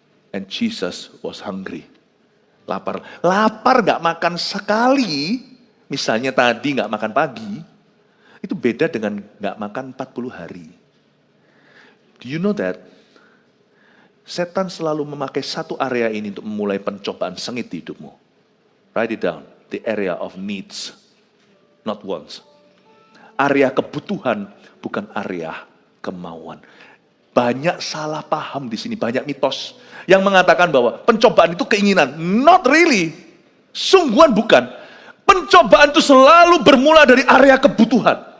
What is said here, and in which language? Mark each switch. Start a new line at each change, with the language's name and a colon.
English: And Jesus was hungry.
Indonesian: Lapar gak makan sekali. Misalnya tadi nggak makan pagi, itu beda dengan nggak makan 40 hari.
English: Do you know that?
Indonesian: Setan selalu memakai satu area ini untuk memulai pencobaan sengit di hidupmu.
English: Write it down, the area of needs, not wants.
Indonesian: Area kebutuhan, bukan area kemauan. Banyak salah paham di sini, banyak mitos yang mengatakan bahwa pencobaan itu keinginan.
English: Not really,
Indonesian: sungguhan bukan. Pencobaan itu selalu bermula dari area kebutuhan.